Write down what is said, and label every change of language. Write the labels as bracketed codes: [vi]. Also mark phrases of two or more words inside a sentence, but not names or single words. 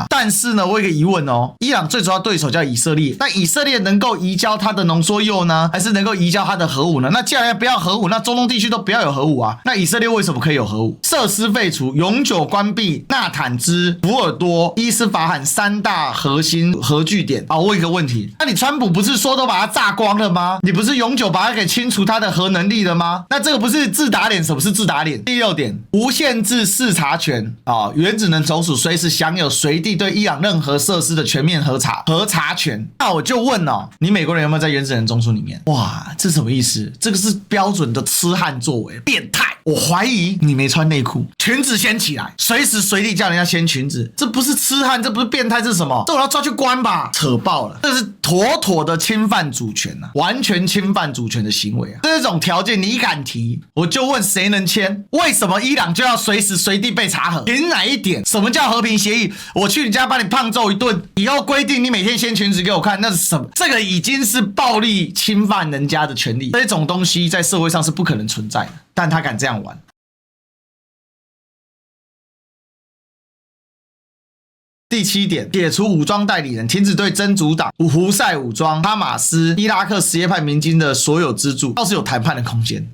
[zh] 但是呢，我有一個疑問哦，伊朗最主要對手叫以色列，那以色列能夠移交它的濃縮鈾呢，還是能夠移交它的核武呢？那既然不要核武，那中東地區都不要有核武啊。那以色列為什麼可以有核武？設施廢除，永久關閉納坦茲、福爾多、伊斯法罕3大核心核據點。好，我問一個問題，那你川普不是說都把它炸光了嗎？你不是永久把它給清除它的核能力了嗎？那這個不是自打臉？什麼是自打臉？第6點，無限制視察權啊，原子能總署隨時享有隨地對伊朗任何設施的全面核查權。那我就問哦，你美國人有没有在原子能總署裡面？哇，這什麼意思？這個是標準的痴漢作為，變態！我懷疑你沒穿內褲，裙子掀起來，隨時隨地叫人家掀裙子，這不是痴漢，這不是變態，這是什麼？這我要抓去關吧！扯爆了，這是妥妥的侵犯主權啊，完全侵犯主權的行為啊！這種條件你敢提，我就問誰能簽？為什麼伊朗就要隨時隨地被查核？憑哪一點？ 什麼叫和平協議？我去你家把你胖揍一頓，以後規定你每天掀裙子給我看，那是什麼？這個已經是暴力侵犯人家的權利，這種東西在社會上是不可能存在的，但他敢這樣玩。第7點，解除武裝代理人，停止對真主黨、胡塞武裝、哈馬斯、伊拉克什葉派民軍的所有資助，倒是有談判的空間。